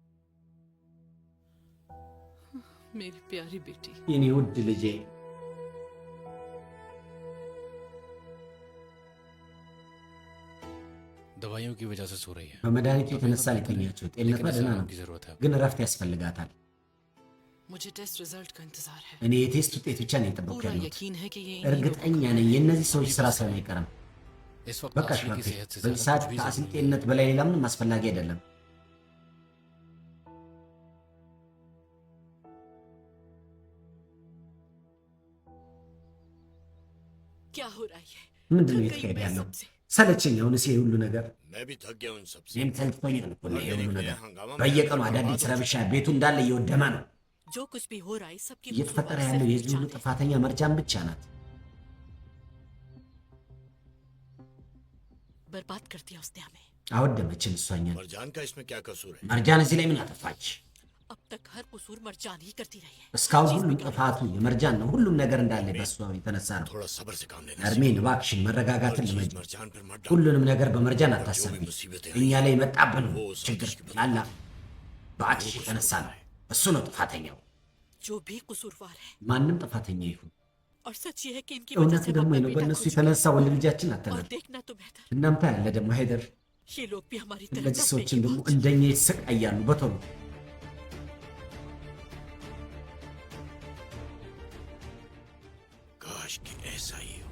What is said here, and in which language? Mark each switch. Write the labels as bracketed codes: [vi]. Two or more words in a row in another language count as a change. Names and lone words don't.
[hi] मेरी प्यारी बेटी? [am] የኔ ውድ ልጄ [hi] दवाइयों की वजह से सो रही है। [am] በመድኃኒቱ የተነሳ ነው የተኛችው። ጤንነቷ ደህና ነው፣ [hi] की जरूरत है। [am] ግን እረፍት ያስፈልጋታል። [hi] मुझे [en] test result [hi] का इंतजार है। [am] እኔ የቴስት ውጤት ብቻ ነው የጠበቅኩ [hi] पूरा [am] ያለሁት። [hi] यकीन है कि ये [am] እርግጠኛ ነኝ የእነዚህ ሰዎች ስራ ስለሆነ አይቀርም። [hi] इस वक्त [am] በቃ [hi] आसली की [am] ሽማግሌ [hi] सेहत से [am] በዚህ [hi] ज्यादा [am] ሰዓት [hi] कुछ भी [am] ከአስሊ [hi] जरूरी [am] ጤንነት በላይ ሌላ ምንም አስፈላጊ አይደለም። [hi] क्या हो रहा है? [am] ምንድን ነው [hi] थक गई [am] የተካሄደ [hi] मैं [am] ያለው? [hi] सबसे। [am] ሰለቸኝ አሁንስ ይሄ ሁሉ ነገር። [hi] मैं भी थक गया उन सबसे। [am] እኔም ሰልችቶኛል እኮ ይሄ ሁሉ ነገር። በየቀኑ አዳዲስ ረብሻ፣ ቤቱ እንዳለ እየወደመ ነው። [hi] जो कुछ भी हो रहा है सबकी [am] እየተፈጠረ [hi] कसूरवार [am] ያለው [hi] सिर्फ [am] የዚህ ሁሉ [hi] मर्जान है। [am] ጥፋተኛ መርጃን ብቻ ናት። [hi] बर्बाद कर दिया उसने हमें। [am] አወደመችን እሷኛል። [hi] मरजान का इसमें क्या कसूर है? [am] መርጃን እዚህ ላይ ምን አጠፋች? [hi] अब तक हर कसूर मर्जान ही करती रही है। [am] እስካሁን ሁሉም ጥፋቱ የመርጃን ነው። ሁሉም ነገር እንዳለ በሷ የተነሳ ነው። [hi] थोड़ा सब्र से काम लेना। [am] እርሜን እባክሽን መረጋጋትን ልመጅ። [hi] मरजान पर मत डालो। [am] ሁሉንም ነገር በመርጃን አታሳቢ። [hi] मुसीबतें [am] እኛ ላይ የመጣብን ችግር ላላ በአትሽ የተነሳ ነው። እሱ ነው ጥፋተኛው። [hi] जो भी कसूरवार है। [am] ማንም ጥፋተኛ ይሁን፣ [hi] और सच ये है कि इनकी वजह [am] እውነቱ [hi] से हम [am] ደግሞ [hi] अपना [am] ነው [hi] बेटा [am] በእነሱ [hi] खो चुके [am] የተነሳ ወንድ ልጃችን [hi] हैं। और [am] አተናል። [hi] देखना तुम हैदर, [am] እናምታ ያለ ደግሞ ሀይደር፣ [hi] ये लोग भी हमारी तरह [am] እነዚህ [hi] तड़पने [am] ሰዎችን [hi] के [am] ደግሞ [hi] बाद। [am] እንደኛ ይሰቃያሉ በቶሎ። [hi] काश कि ऐसा ही हो।